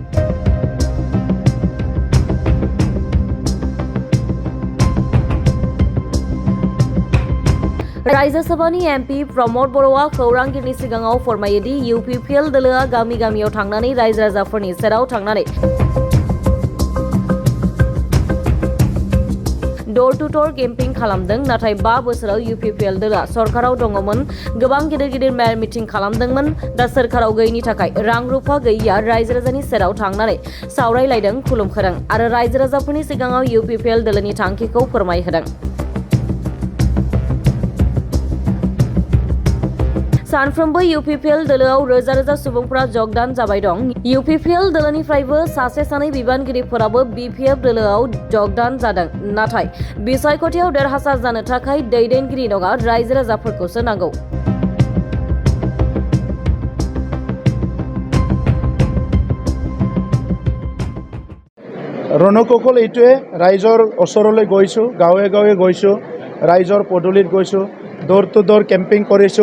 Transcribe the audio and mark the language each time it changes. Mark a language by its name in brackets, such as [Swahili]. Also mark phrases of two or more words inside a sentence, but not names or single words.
[Bodo] रायजो सभानि MP प्रमद बर'आ खौरांगिरिनि सिगाङाव फोरमायोदि UPPL दोलोआ गामि गामियाव थांनानै रायजो राजाफोरनि सेराव थांनानै [English] door to door camping [Bodo] खालामदों। नाथाय 5 बोसोराव UPPL दोलोआ सरकाराव दङमोन, गोबां गिदिर गिदिर मेल मिटिं खालामदोंमोन। दा सरकाराव गैयिनि थाखाय रां रुफा गैयिया रायजो राजानि सेराव थांनानै सावरायलायदों, खुलुमहोदों आरो रायजो राजाफोरनि सिगाङाव UPPL दोलोनि थांखिखौ फोरमायहोदों। सानफ्रोमबो UPPL दोलोआव रोजा रोजा सुबुंफोरा जगदान जाबाय दं। UPPL दोलोनिफ्रायबो सासे सानै बिबानगिरिफोराबो BPF दोलोआव जगदान जादों। नाथाय बिसायख'थियाव देरहासार जानो थाखाय दैदेनगिरि नङा, रायजो राजाफोरखौसो नांगौ। [Assamese] ৰণকৌশল এইটোৱে, ৰাইজৰ ওচৰলৈ গৈছোঁ, গাঁৱে গাঁৱে গৈছোঁ, ৰাইজৰ পদূলিত গৈছোঁ, [English] door to door camping [Assamese] কৰিছোঁ।